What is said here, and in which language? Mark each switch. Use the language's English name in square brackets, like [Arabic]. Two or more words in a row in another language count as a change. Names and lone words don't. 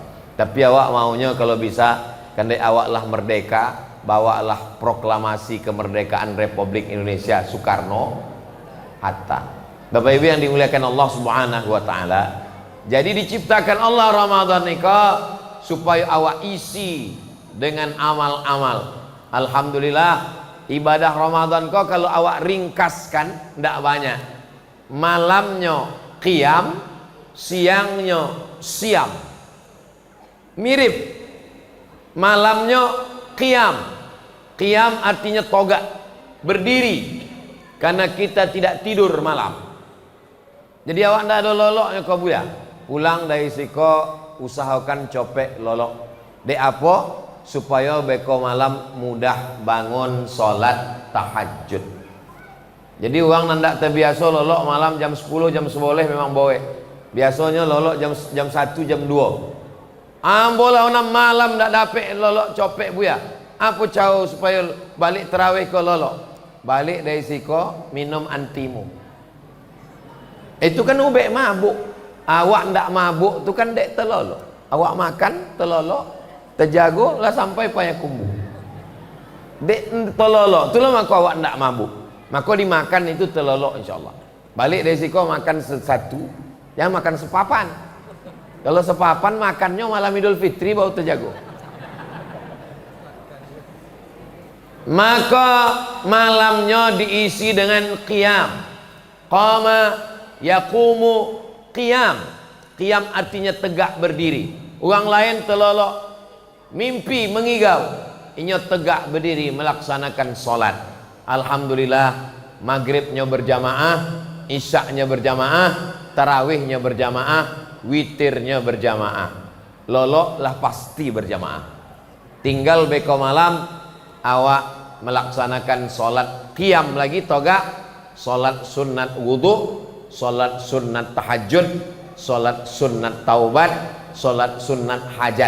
[Minangkabau] Tapi awak maunya kalau bisa kandai awaklah merdeka, bawalah proklamasi kemerdekaan Republik Indonesia Soekarno Hatta. [Indonesian] Bapak Ibu yang dimuliakan Allah [Arabic] Subhanahu wa taala. [Minangkabau] Jadi diciptakan Allah Ramadan nikah supaya awak isi dengan amal-amal. Alhamdulillah ibadah Ramadan kok kalau awak ringkaskan ndak banyak. Malamnya qiyam, siangnya siam. Mirip. Malamnya qiyam. Qiyam artinya togak, berdiri. [Indonesian] Karena kita tidak tidur malam. [Minangkabau] Jadi awak tidak ada loloknya kau buya. Pulang dari siko usahakan copek lolok. Dek apa? Supaya beko malam mudah bangun sholat tahajud. Jadi orang nandak terbiasa lolok malam jam 10 jam 11 memang boleh. Biasanya lolok jam 1 jam 2. Ambola orang malam ndak dapat lolok copek buya. Apa cara supaya balik terawih ke lolok? Balik dari siko minum antimu. Itu kan ubek mabuk. Awak ndak mabuk tu kan dek telolok. Awak makan telolok, terjago lah sampai payakumbu. Dek telolok, itulah maka awak ndak mabuk. Maka dimakan itu telolok insyaallah. Balik dari siko makan satu, jangan makan sepapan. Kalau sepapan makannya malam Idul Fitri baru terjago. [Indonesian] Maka malamnya diisi dengan qiyam. [Arabic] Qama yaqumu qiyam. [Indonesian] Qiyam artinya tegak berdiri. [Minangkabau] Orang lain telolok mimpi mengigau, inya tegak berdiri melaksanakan solat. [Indonesian] Alhamdulillah, maghribnya berjamaah, isyaknya berjamaah, tarawihnya berjamaah, witirnya berjamaah. [Minangkabau] Lolok lah pasti berjamaah. Tinggal beko malam awak melaksanakan solat qiyam lagi toga, solat sunat wudu, solat sunat tahajud, solat sunat taubat, solat sunat hajat.